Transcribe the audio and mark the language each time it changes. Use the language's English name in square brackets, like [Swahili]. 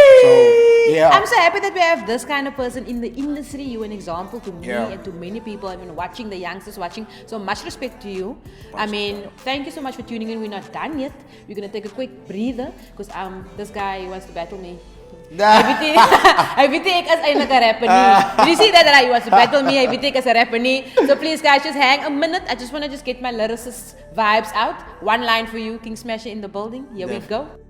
[English] So, yeah. I'm so happy that we have this kind of person in the industry. You're an example to me and to many people. I mean, watching, the youngsters watching. So much respect to you. I mean, thank you so much for tuning in. We're not done yet. We're going to take a quick breather because this guy wants to battle me. [Afrikaans] Hy weet ek is eintlik 'n rapper nie. [English] You see that he wants to battle me. [Afrikaans] Hy weet ek is 'n rapper nie. [English] So please guys, just hang a minute. I just want to get my lyricist vibes out. One line for you, KingSmasher in the building. Here we go.